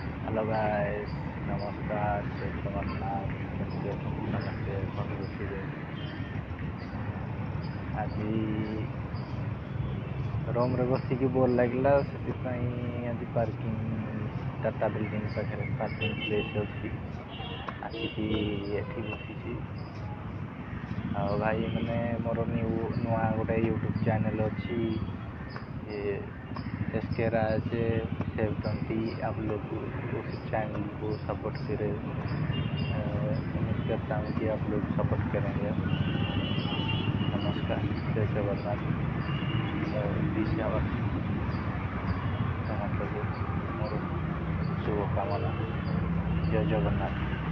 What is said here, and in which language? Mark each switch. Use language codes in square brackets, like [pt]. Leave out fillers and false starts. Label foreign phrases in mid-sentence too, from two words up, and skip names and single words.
[en] hello guys, [hi] नमस्कार, जय जगन्नाथ। [or] କେମିତି ଅଛନ୍ତି ସମସ୍ତେ? ଭଲ ଥିବେ। ଆଜି ରୁମ୍ରେ ବସିକି ବୋର୍ ଲାଗିଲା, ସେଥିପାଇଁ ଆଜି ପାର୍କିଂ ଟାଟା ବିଲ୍ଡିଂ ପାଖରେ [en] parking place [or] ଅଛି, ଆସିକି ଏଠି ବସିଛି। ଆଉ ଭାଇ ମାନେ ମୋର ନୂଆ ଗୋଟେ [en] YouTube channel [or] ଅଛି, [hi] एसके राज 720। आप लोग उस चैनल को सपोर्ट करें। उम्मीद करता हूँ कि आप लोग सपोर्ट करेंगे। नमस्कार, जय जगन्नाथ। [or] दिशावासी ସମସ୍ତଙ୍କୁ ମୋର ଶୁଭକାମନା। ଜୟ ଜଗନ୍ନାଥ।